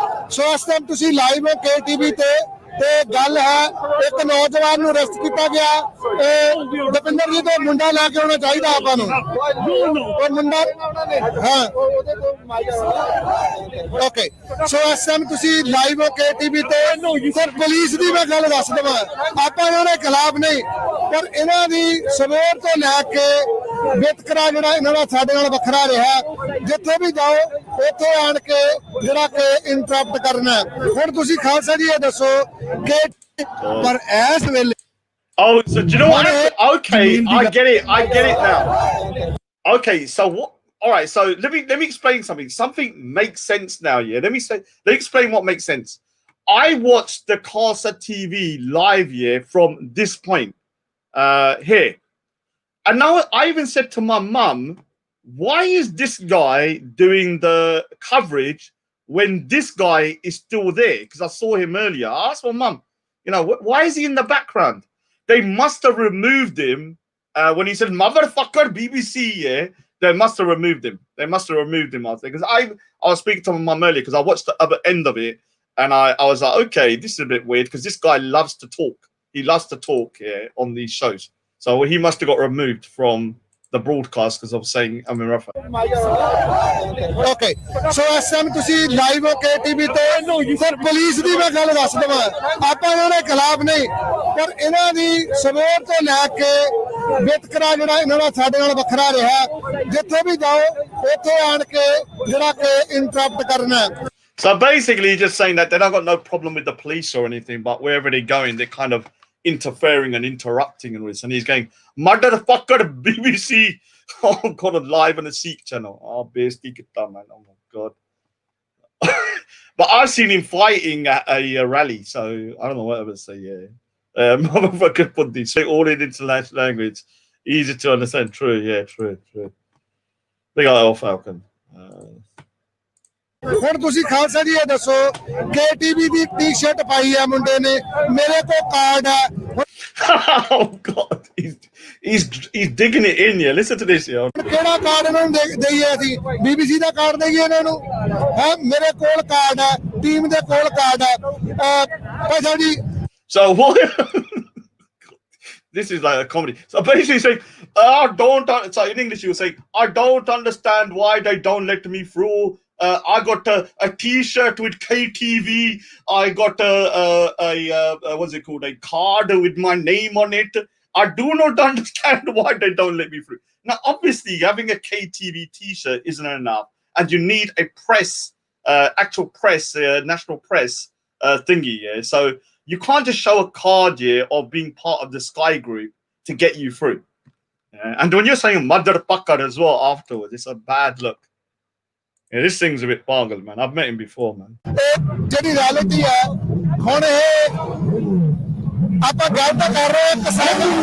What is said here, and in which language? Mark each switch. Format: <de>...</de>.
<pa>ਸੋ ਇਸ ਟਾਈਮ ਤੁਸੀਂ ਲਾਈਵ ਹੋ KTV ਤੇ ਗੱਲ ਹੈ ਇੱਕ ਨੌਜਵਾਨ ਨੂੰ ਅਰੈਸਟ ਕੀਤਾ ਗਿਆ ਦਪਿੰਦਰ ਜੀ ਤੋਂ ਮੁੰਡਾ ਲੈ ਕੇ ਆਉਣਾ ਚਾਹੀਦਾ ਆਪਾਂ ਨੂੰ ਉਹ ਮੁੰਡਾ ਹਾਂ ਓਕੇ ਸੋ ਇਸ ਟਾਈਮ ਤੁਸੀਂ ਲਾਈਵ ਹੋ KTV ਤੇ ਸਰ ਪੁਲਿਸ ਦੀ ਮੈਂ ਗੱਲ ਦੱਸ ਦਵਾਂ ਆਪਾਂ ਇਹਨਾਂ ਦੇ ਖਿਲਾਫ ਨਹੀਂ ਪਰ ਇਹਨਾਂ ਦੀ ਸਵੇਰ ਤੋਂ ਲੈ ਕੇ ਵਿਤਕਰਾ ਜਿਹੜਾ ਇਹਨਾਂ ਦਾ ਸਾਡੇ ਨਾਲ ਵੱਖਰਾ ਰਿਹਾ ਜਿੱਥੇ ਵੀ ਜਾਓ ਉੱਥੇ ਆਣ ਕੇ ਜਿਹੜਾ ਕਿ ਇੰਟਰਪਟ ਕਰਨਾ ਹੁਣ ਤੁਸੀਂ ਖਾਲਸਾ ਜੀ ਇਹ ਦੱਸੋ ਕਿ ਪਰ ਇਸ ਵੇਲੇ</pa> <en>Oh, so do you know what happened? Okay, I get it now. Okay, so what? All right, so let me explain something. Something makes sense now. Yeah, let me explain what makes sense. I watched the Casa TV live from this point here, and now I even said to my mum, "Why is this guy doing the coverage when this guy is still there?" Because I saw him earlier. I asked my mum, you know, why is he in the background? They must have removed him when he said "motherfucker BBC." Yeah, they must have removed him. They must have removed him. I think because I was speaking to my mum earlier because I watched the other end of it, and I was like, okay, this is a bit weird because this guy loves to talk. He loves to talk on these shows, so he must have got removed from the broadcast because of saying I'm in Rafa. Okay, so</en> <pa>ਇਸ time ਤੁਸੀਂ live ਹੋ ਕੇ TV ਤੇ sir police ਦੀ ਮੈਂ ਗੱਲ ਦੱਸ ਦਵਾਂ ਆਪਾਂ ਇਹਨਾਂ ਦੇ ਖਿਲਾਫ ਨਹੀਂ ਪਰ ਇਹਨਾਂ ਦੀ ਸਵੇਰ ਤੋਂ ਲੈ ਕੇ ਵਿਤਕਰਾ ਜਿਹੜਾ ਇਹਨਾਂ ਦਾ ਸਾਡੇ ਨਾਲ ਵੱਖਰਾ ਰਿਹਾ ਜਿੱਥੇ ਵੀ ਜਾਓ ਉੱਥੇ ਆਣ ਕੇ ਜਿਹੜਾ ਕਿ ਇੰਟਰਪਟ ਕਰਨਾ</pa> <en>So basically just saying that they've got no problem with the police or anything, but wherever they're going, they're kind of interfering and interrupting and this. And he's going, motherfucker, BBC. Oh, God, live on the Sikh channel. Oh, basically, man. Oh, my God. But I've seen him fighting at a rally, so I don't know what to say, yeah. Motherfucker, put this. Say all in international language. Easy to understand. True, yeah, true. Big old Falcon.</en> <pa>ਹੁਣ ਤੁਸੀਂ ਖਾਲਸਾ ਜੀ ਇਹ ਦੱਸੋ KTV ਦੀ T shirt ਪਾਈ ਆ ਮੁੰਡੇ ਨੇ ਮੇਰੇ ਕੋਲ ਕਾਰਡ ਆ</pa> <en>Oh God, he's digging it in here. Listen to this, yo.</en> <pa>ਕਿਹੜਾ ਕਾਰਡ ਇਹਨਾਂ ਨੂੰ ਦੇਈਏ ਅਸੀਂ BBC ਦਾ ਕਾਰਡ ਦੇਈਏ ਇਹਨਾਂ ਨੂੰ ਹੈ ਮੇਰੇ ਕੋਲ ਕਾਰਡ ਆ ਟੀਮ ਦੇ ਕੋਲ ਕਾਰਡ ਆ ਪੈਸਾ ਜੀ</pa> <en>So what? This is like a comedy. So basically saying, I don't. So in English you say, I don't understand why they don't let me through. I got a T-shirt with KTV. I got a what's it called? A card with my name on it. I do not understand why they don't let me through. Now, obviously, having a KTV T-shirt isn't enough, and you need a press, actual press, national press thingy. Yeah, so you can't just show a card of being part of the Sky Group to get you through. And when you're saying motherfucker as well afterwards, it's a bad look. Yeah, this thing's a bit boggled, man. I've met him before, man.</en> <pa>ਜਿਹੜੀ reality ਹੈ ਹੁਣ ਇਹ ਆਪਾਂ ਗੱਲ ਤਾਂ ਕਰ ਰਹੇ ਹਾਂ ਕਿਸਾਨ</pa>